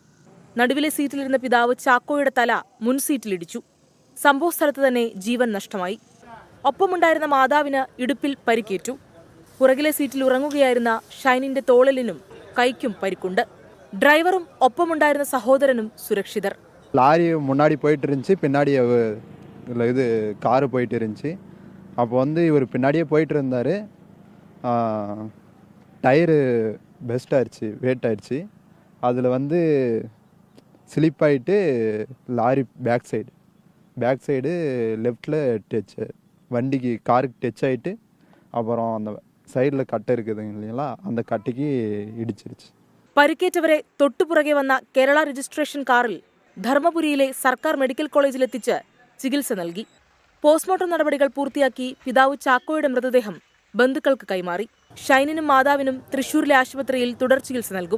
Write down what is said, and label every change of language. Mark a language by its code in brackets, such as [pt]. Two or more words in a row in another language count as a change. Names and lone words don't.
[ml] നടുവിലെ സീറ്റിലിരുന്ന പിതാവ് ചാക്കോയുടെ തല മുൻ സീറ്റിലിടിച്ചു. സംഭവസ്ഥലത്ത് തന്നെ ജീവൻ നഷ്ടമായി. ഒപ്പമുണ്ടായിരുന്ന മാതാവിന് ഇടുപ്പിൽ പരിക്കേറ്റു. പുറകിലെ സീറ്റിൽ ഉറങ്ങുകയായിരുന്ന ഷൈനിന്റെ തോളലിനും കൈക്കും പരിക്കുണ്ട്. ഡ്രൈവറും ഒപ്പമുണ്ടായിരുന്ന സഹോദരനും സുരക്ഷിതർ. [ta] லாரி முன்னாடி போயிட்டு இருந்துச்சு, பின்னாடி இது காரு போயிட்டு இருந்துச்சு. அப்போ வந்து இவர் பின்னாடியே போயிட்டு இருந்தார். டயரு பெஸ்ட் ஆயிடுச்சு, வெயிட் ஆயிடுச்சு. அதில் வந்து ஸ்லிப் ஆகிட்டு லாரி [en] back side [ta] லெஃப்டில் டச், வண்டிக்கு காருக்கு டச் ஆகிட்டு அப்புறம் அந்த சைடில் கட்டை இருக்குதுங்க இல்லைங்களா, அந்த கட்டைக்கு இடிச்சிருச்சு. [ml] പരിക്കേറ്റവരെ തൊട്ടുപുറകെ വന്ന കേരള രജിസ്ട്രേഷൻ കാറിൽ ധർമ്മപുരിയിലെ സർക്കാർ മെഡിക്കൽ കോളേജിലെത്തിച്ച് ചികിത്സ നൽകി. പോസ്റ്റ്മോർട്ടം നടപടികൾ പൂർത്തിയാക്കി പിതാവ് ചാക്കോയുടെ മൃതദേഹം ബന്ധുക്കൾക്ക് കൈമാറി. ഷൈനിനും മാതാവിനും തൃശൂരിലെ ആശുപത്രിയിൽ തുടർ ചികിത്സ നൽകും.